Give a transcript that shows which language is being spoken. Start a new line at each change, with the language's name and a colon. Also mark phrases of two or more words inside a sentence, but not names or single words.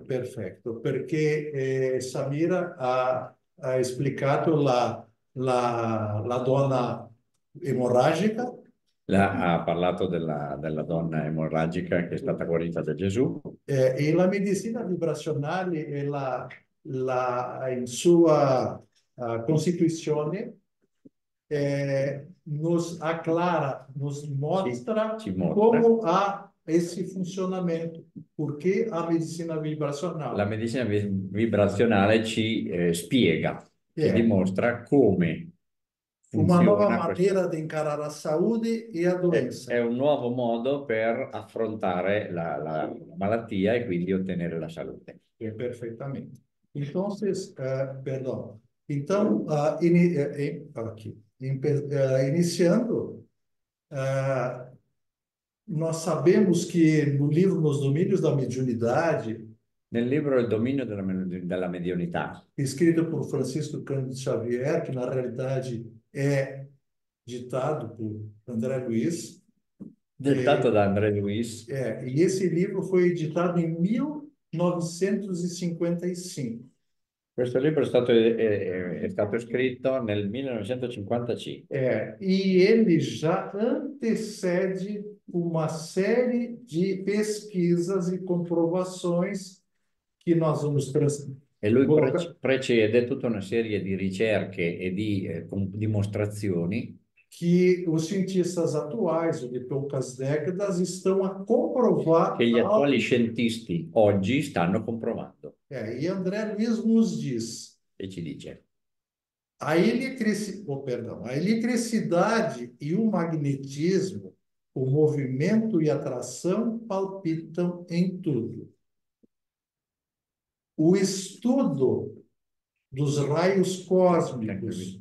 Italian: Perfetto, perché Samira ha esplicato la donna emorragica. Ha parlato della donna emorragica che è stata guarita da Gesù. E la medicina vibrazionale e in sua costituzione
Portuguese: nos acclara, nos mostra
Italian: come ha esse funzionamento, perché a medicina vibrazionale. La medicina vibrazionale ci spiega, ci dimostra come una nuova maniera di incarare la salute e la doenza. È un nuovo modo per affrontare la malattia e quindi ottenere la salute. Perfettamente.
Portuguese: Entonces, perdão. Então, iniciando, nós sabemos que no livro Nos Domínios da Mediunidade,
Italian: nel libro Il dominio della mediunità,
Portuguese: escrito por Francisco Cândido Xavier, que na realidade é ditado por André Luiz.
Italian: Dettato da André Luiz.
Portuguese: E esse livro foi editado em 1955.
Italian: Questo libro è stato scritto nel 1955.
Portuguese: E ele já antecede uma série de pesquisas e comprovações che nós vamos
Italian: E lui precede tutta una serie di ricerche e di dimostrazioni
Portuguese: que os cientistas atuais, de poucas décadas, estão a comprovar.
Italian: Che gli attuali scientisti oggi stanno comprovando.
Portuguese: E André Luiz nos diz.
Italian: E ci dice.
Portuguese: A eletricidade e o magnetismo, o movimento e a atração palpitam em tudo. O estudo dos raios cósmicos.